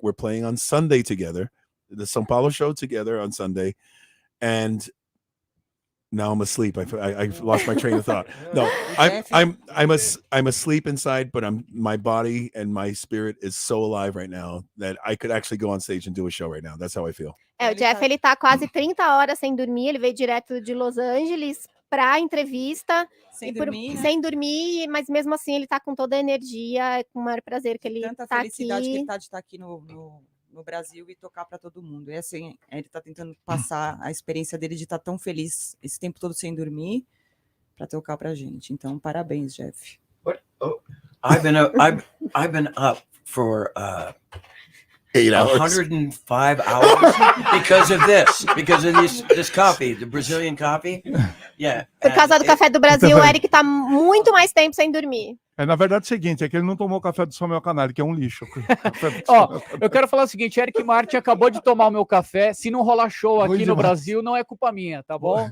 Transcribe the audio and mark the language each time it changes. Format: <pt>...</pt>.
<en>We're playing on Sunday together, the São Paulo show together on Sunday. And now I'm asleep. I lost my train of thought. No, I'm asleep inside, but my body and my spirit is so alive right now that I could actually go on stage and do a show right now. That's how I feel.</en> <pt>O Jeff, ele tá quase 30 horas sem dormir. Ele veio direto de Los Angeles para entrevista. Sem dormir, né? Sem dormir, mas mesmo assim ele tá com toda a energia, com o maior prazer que ele Tanta tá felicidade aqui. que ele tá de estar aqui no Brasil e tocar para todo mundo. E assim, ele tá tentando passar a experiência dele de estar tão feliz esse tempo todo sem dormir para tocar pra gente. Então, parabéns, Jeff.</pt> <en>I've been up for 8 hours. 105 hours because of this coffee, the Brazilian coffee. Yeah.</en> <pt>Por causa do café do Brasil, o Eric tá muito mais tempo sem dormir. Na verdade, é o seguinte, é que ele não tomou café do Samuel Canali, que é um lixo. Ó, eu quero falar o seguinte, Eric Martin acabou de tomar o meu café, se não rolar show aqui no Brasil, não é culpa minha, tá bom?</pt>